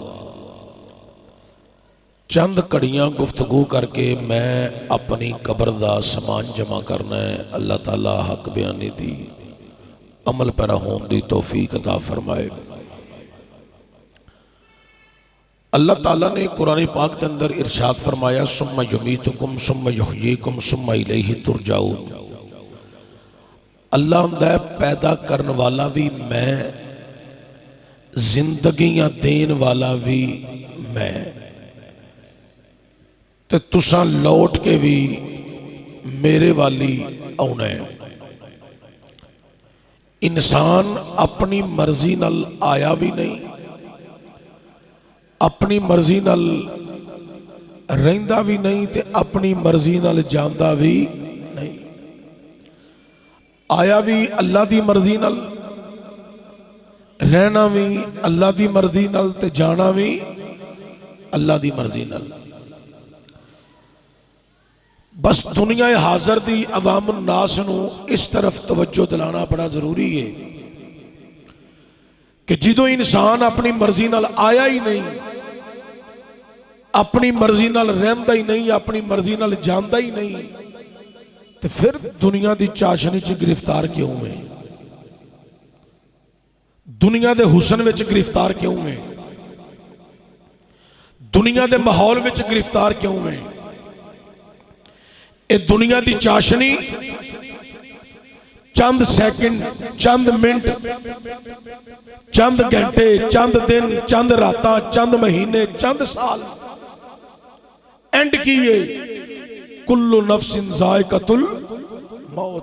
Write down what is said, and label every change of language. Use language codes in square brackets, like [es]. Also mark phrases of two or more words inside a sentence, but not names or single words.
[pa] چند کڑیاں گفتگو کر کے میں اپنی قبر دا سامان جمع کرنا ہے۔ اللہ تعالیٰ حق بیانی دی عمل پیرا ہون دی توفیق عطا فرمائے۔ [ur] اللہ تعالیٰ نے قرآن پاک کے اندر ارشاد فرمایا [ar] ثم یمیتکم ثم یحییکم ثم الیہ ترجعون۔ [pa] اللہ ہوندا پیدا کرن والا بھی میں، زندگیاں دین والا بھی میں، تے تساں لوٹ کے بھی میرے والی آنا ہے۔ انسان اپنی مرضی نال آیا بھی نہیں، اپنی مرضی نال رہندا بھی نہیں، تے اپنی مرضی نال جاندا بھی نہیں۔ آیا بھی اللہ دی مرضی نال، رہنا بھی اللہ دی مرضی نال، تے جانا بھی اللہ دی مرضی نال۔ بس دنیا حاضر دی عوام الناس نو اس طرف توجہ دلانا بڑا ضروری ہے کہ جدو انسان اپنی مرضی نال آیا ہی نہیں، اپنی مرضی نال رہندا ہی نہیں، اپنی مرضی نال جاندا ہی نہیں، تو پھر دنیا دی چاشنی چ گرفتار کیوں ہے؟ دنیا دے حسن وچ گرفتار کیوں ہے؟ دنیا دے ماحول وچ گرفتار کیوں ہے؟ اے دنیا دی چاشنی چند سیکنڈ، چند منٹ، چند گھنٹے، چند دن، چند راتاں، چند مہینے، چند سال، اینڈ کیے [ar] کل نفس ذائقۃ الموت۔